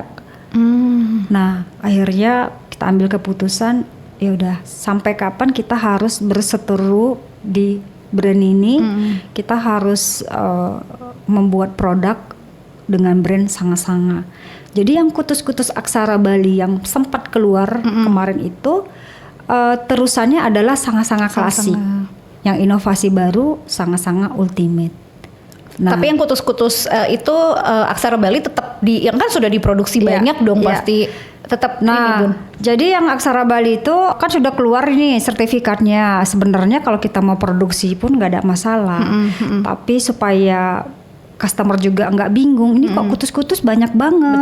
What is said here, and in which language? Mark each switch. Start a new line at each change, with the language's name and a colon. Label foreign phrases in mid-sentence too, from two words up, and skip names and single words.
Indonesian: Nah, akhirnya kita ambil keputusan, ya udah sampai kapan kita harus berseteru di brand ini, kita harus membuat produk dengan brand Sanga-Sanga. Jadi yang kutus-kutus aksara Bali yang sempat keluar kemarin itu terusannya adalah Sanga-Sanga klasik. Yang inovasi baru Sanga-Sanga Ultimate. Nah, Tapi yang kutus-kutus itu Aksara Bali tetap yang kan sudah diproduksi Iya, banyak dong iya. pasti tetap ini Bun. jadi yang Aksara Bali itu kan sudah keluar ini sertifikatnya. Sebenarnya kalau kita mau produksi pun nggak ada masalah. Tapi supaya customer juga nggak bingung, ini kok kutus-kutus banyak banget.